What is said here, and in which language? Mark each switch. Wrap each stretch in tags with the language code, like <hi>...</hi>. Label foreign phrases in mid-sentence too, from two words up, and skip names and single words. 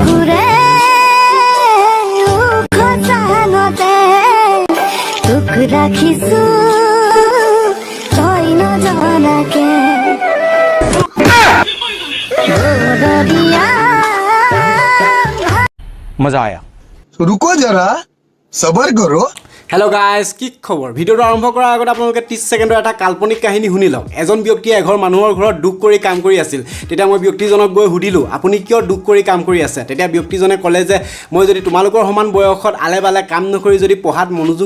<as>তোক ৰাখিছো তই নজনাকে</as> <hi>মজা আয়া रुको जरा सबर करो</hi> <en>Hello guys</en> <as>কি খবৰ ভিডিঅ'টো আৰম্ভ কৰাৰ আগত আপোনালোকে 30 ছেকেণ্ডৰ এটা কাল্পনিক কাহিনী শুনি লওক এজন ব্যক্তিয়ে এঘৰ মানুহৰ ঘৰত দুখ কৰি কাম কৰি আছিল তেতিয়া মই ব্যক্তিজনক গৈ সুধিলোঁ আপুনি কিয় দুখ কৰি কাম কৰি আছে তেতিয়া ব্যক্তিজনে ক'লে যে মই যদি তোমালোকৰ সমান বয়সত আলে বালে কাম নকৰি যদি পঢ়াত মনোযোগ</as>